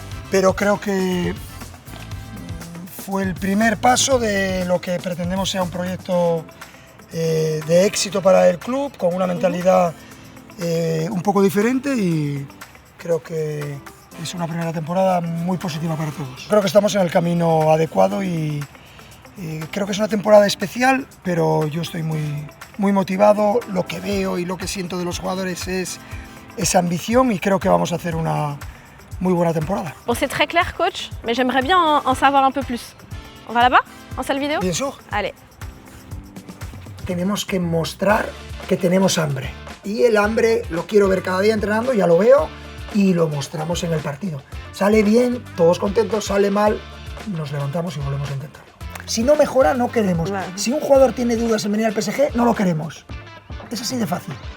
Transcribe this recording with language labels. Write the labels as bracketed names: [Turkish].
[Spanish] Pero creo que fue el primer paso de lo que pretendemos sea un proyecto de éxito para el club, con una mentalidad un poco diferente y creo que es una primera temporada muy positiva para todos. Creo que estamos en el camino adecuado y creo que es una temporada especial, pero yo estoy muy motivado. Lo que veo y lo que siento de los jugadores es esa ambición y creo que vamos a hacer una muy buena temporada. [French] Bon, c'est très clair, coach, mais j'aimerais bien en savoir un peu plus. On va là-bas, en salle vidéo? Bien sûr. Allez. [Spanish] Tenemos que mostrar que tenemos hambre. Y el hambre lo quiero ver cada día entrenando, ya lo veo, y lo mostramos en el partido. Sale bien, todos contentos, sale mal, nos levantamos y volvemos a intentarlo. Si no mejora, no queremos. Vale. Si un jugador tiene dudas en venir al PSG, no lo queremos. Es así de fácil.